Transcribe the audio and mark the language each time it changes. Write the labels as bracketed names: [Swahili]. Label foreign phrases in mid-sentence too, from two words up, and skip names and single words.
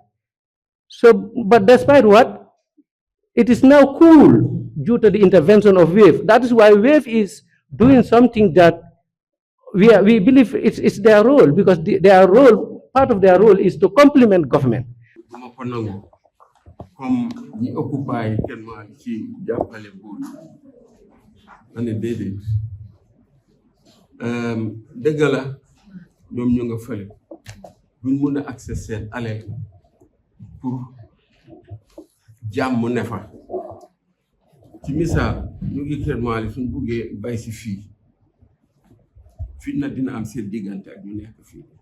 [English] So, but despite what, it is now cool due to the intervention of WAVE. That is why WAVE is doing something that we believe it's their role, because their role, part of their role is to complement government. [Wolof] Comme ñi occupy kenn ci jàppale buur ane déedéet dëgg la ñoom ñu nga fële duñ mun a accès seen alal pour jàmm ne fa ci misaal ñu ngi Kër Maali suñ buggee bay si fii fitna dina am seen diggante ak ñu nekk fii